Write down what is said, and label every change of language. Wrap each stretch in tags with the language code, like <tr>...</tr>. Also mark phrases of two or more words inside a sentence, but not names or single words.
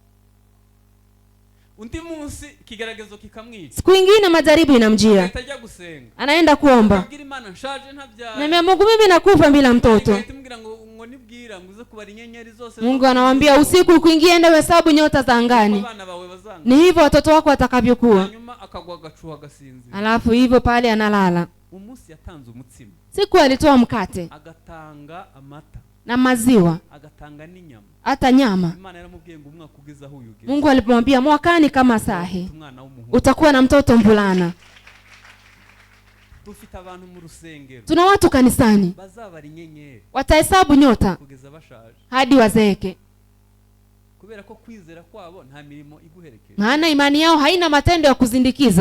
<sw>Siku ingine majaribu inamjia, anaenda kuomba, naambia Mungu, mimi nakufa bila mtoto. Mungu anamwambia usiku kuingia, enda hesabu nyota za angani, ni hivyo watoto wako watakavyokuwa. Alafu hivyo pale analala. Siku alitoa mkate,</sw> <rw>agatanga amata na maziwa, agatanga n'inyama,</rw> <sw>hata nyama. Mungu alipomwambia mwakani kama sahi utakuwa na mtoto mvulana. Tuna watu kanisani watahesabu nyota hadi wazeeke, maana imani yao haina matendo ya kuzindikiza.</sw>